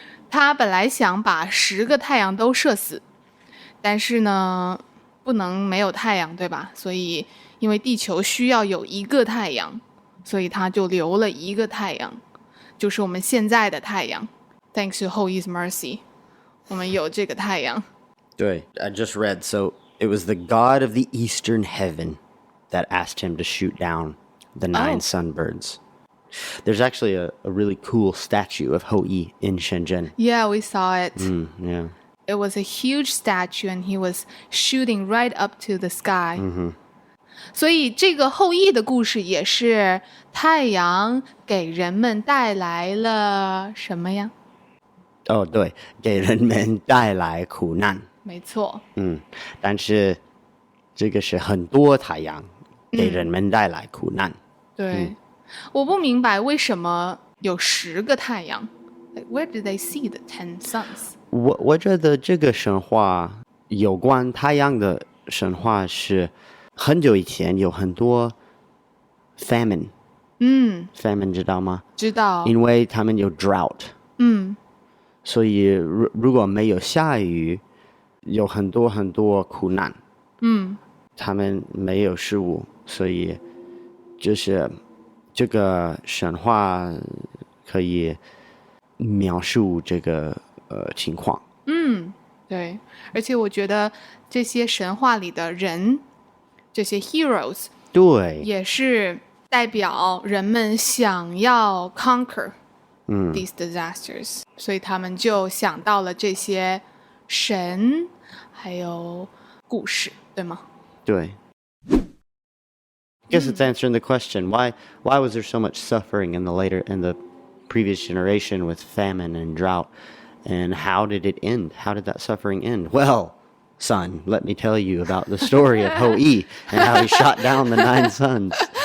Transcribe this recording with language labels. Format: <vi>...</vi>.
<zh>他本来想把10个太阳都射死，但是呢，不能没有太阳，对吧？所以因为地球需要有一个太阳，所以他就留了一个太阳，就是我们现在的太阳。</zh> <en>Thanks to 后羿's mercy，</en> <zh>我们有这个太阳。</zh> <en>对 I just read, so it was the god of the eastern heaven that asked him to shoot down the 9 sunbirds. There's actually a really cool statue of Hou Yi in Shenzhen. Yeah, we saw it. Yeah. It was a huge statue and he was shooting right up to the sky.</en> <zh>所以这个后羿的故事也是太阳给人们带来了什么呀？哦，对，给人们带来苦难。没错。但是这个是很多太阳给人们带来苦难。对，我不明白为什么有10个太阳。</zh> <en>Like, where did they see the 10 suns?</en> <zh>我觉得这个神话有关太阳的神话是很久以前有很多 famine。famine 知道吗？知道。因为他们有 drought。所以如果没有下雨，有很多很多苦难。他们没有食物，所以就是这个神话可以描述这个情况。对，而且我觉得这些神话里的人，这些 heroes，对，也是代表人们想要</zh> <en>conquer these disasters，</en> <zh>所以他们就想到了这些神，还有故事，对吗？对。</zh> <en>I guess it's answering the question, why was there so much suffering in the previous generation with famine and drought, and how did it end? How did that suffering end? Well, son, let me tell you about the story of Hou-Yi and how he shot down the 9 sons.</en>